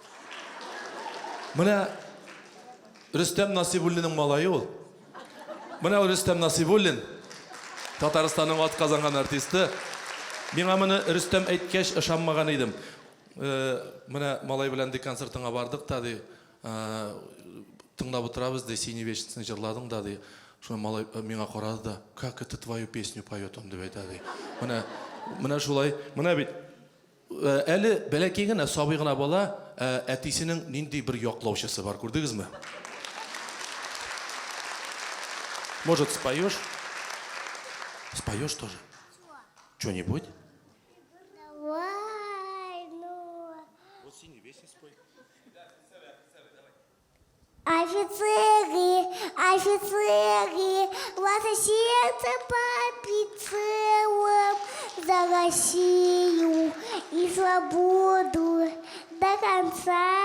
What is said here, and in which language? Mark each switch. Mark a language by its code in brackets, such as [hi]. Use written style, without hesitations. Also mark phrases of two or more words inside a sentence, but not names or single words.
[tt] Мына Рүстем Насибуллинның малайы ул. Мына Рүстем Насибуллин, Татарстанның атказанган артисты. Миңа моны Рүстем әйткәч ышанмаган идем. Мына малай белән ди концертыңа бардык та ди, тыңлап утырабыз ди, сине вечнысын җырладың да ди. Шуны малай миңа карады да, [ru] как это твою песню поет он [tt] дип әйтә ди. Мына шулай, мына бит әле бәләкәй генә сабый гына бала, әтисенең нинди бер яклаучысы бар, күрдегезме? [ru] Может, споешь? Споешь тоже? Что-нибудь? Давай, ну. Вот синий песню спой. Офицеры, офицеры, ваше сердце побит целым за Россию и свободу до конца.